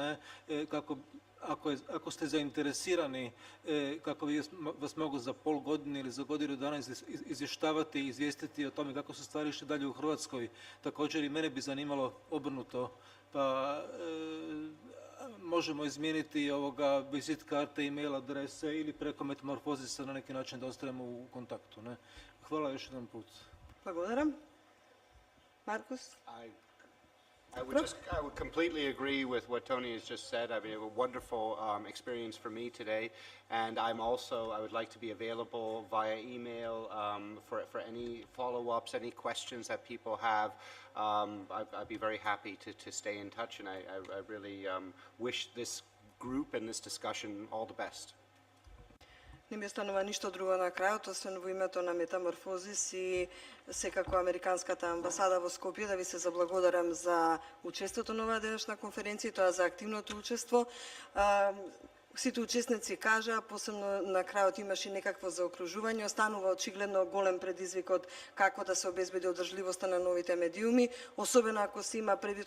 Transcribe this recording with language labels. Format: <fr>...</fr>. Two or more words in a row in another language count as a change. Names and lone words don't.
<hr>osobno, kako ako ste zainteresirani kako bi vas mogu za pol godine ili za godinu dana izvještavati i izvijestiti o tome kako su stvari išle dalje u Hrvatskoj, također i mene bi zanimalo obrnuto, pa možemo izmijeniti vizit karte, e-mail adrese ili preko Metamorfozisa na neki način da ostanemo u kontaktu. Ne? Hvala još jedan put.</hr> <mk>Благодарам. Маркус?</mk> <en>I would completely agree with what Tony has just said. I mean, a wonderful experience for me today, and I would like to be available via email for any follow-ups, any questions that people have. I'd be very happy to stay in touch, and I really wish this group and this discussion all the best.</en> <mk>Не ми останува ништо друго на крајот, освен во името на Метаморфозис и секако Американската амбасада во Скопје да ви се заблагодарам за учеството на оваа денешна конференција, тоа за активното учество. Сите учесници кажа, посебно на крајот имаше некакво заокружување, останува очигледно голем предизвикот како да се обезбеди одржливоста на новите медиуми, особено ако се има предвид</mk>